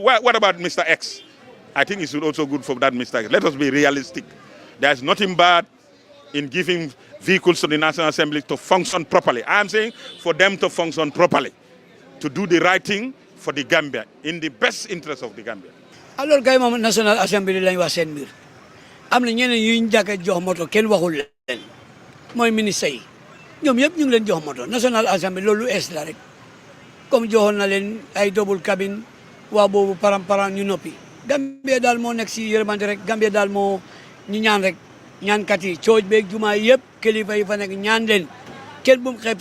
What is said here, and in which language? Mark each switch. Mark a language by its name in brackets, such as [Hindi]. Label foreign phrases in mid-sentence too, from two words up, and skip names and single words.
[English] What about Mr. X? I think it's also good for that Mr. X. Let us be realistic. There's nothing bad in giving vehicles to the National Assembly to function properly. I am saying for them to function properly, to do the right thing for the Gambia, in the best interest of the Gambia. [Wolof] Alors kay moom National Assembly lañ wax seen mbir am na ñeneen yu ñu jàkk jox moto kenn waxul leen mooy ministre yi ñoom yëpp ñu ngi leen jox moto National Assembly loolu es la rek comme joxoon na leen ay [French] double cabine [Wolof] waa boobu param ñu noppi Gambia daal moo nekk si yërmande rek Gambia daal moo ñu ñaan rek ñaankat yi cooj beeg jumaa yëpp kilifa yi fa nekk ñaan leen kenn bu mu xeeb